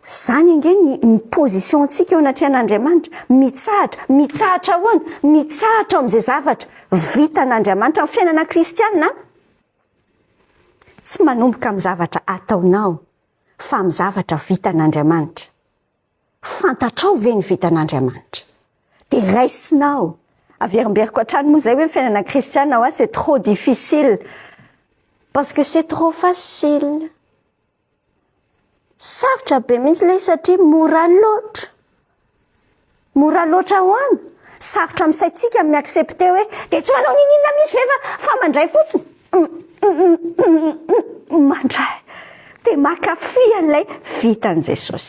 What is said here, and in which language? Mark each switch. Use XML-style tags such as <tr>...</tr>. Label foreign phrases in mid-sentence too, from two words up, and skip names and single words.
<mg>Zany nge ny positiontsika eo anaty an'Andriamanitra, mitsahatra ahoana, mitsahatra amin'izay zavatra vita an'Andriamanitra amin'ny fiainana kristianina. Tsy manomboka amin'ny zavatra ataonao, fa amin'ny zavatra vita an'Andriamanitra. Fantatrao ve ny vita an'Andriamanitra? De raisinao. Averimberiko hatrany moa zay hoe fiainana kristiana ho azy</mg> <fr>c'est trop difficile. Parce que c'est trop facile.</fr> <mg>Sarotra be mihitsy ilay satria mora loatra. Mora loatra ahoana? Sarotra amin'ny saintsika miaccepter hoe de tsy manao ninina mihitsy fa mandray fotsiny. Mandray. De makafy an'ilay vitan'i Jesosy.</mg>